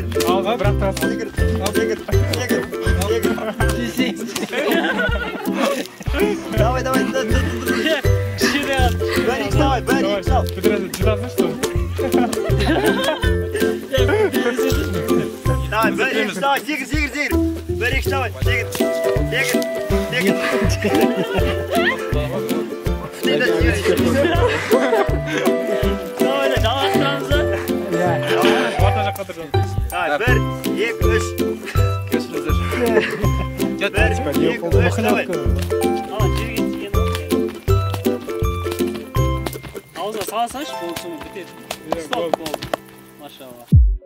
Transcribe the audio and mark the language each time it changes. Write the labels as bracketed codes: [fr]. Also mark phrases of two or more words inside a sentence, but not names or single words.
[kk] Алға, бірақ та. Сегір. Давай. Кішкене. 1, 2, давай. 1, 2, ал. Бітіреді, жұтасың, что? Давай, сегір. [tr] Bir, iki, [kk] давай, сегір. Давай да жалғастырамыз да. Орта жаққа тұрған. Давай, [tr] bir, iki, üç. [kk] Кешіріңіздер. [tr] Bir, iki, üç, [kk] давай. Ала жерге тиген аузына сала салшы, болды соны бітеді. Стоп, болды. Машалла.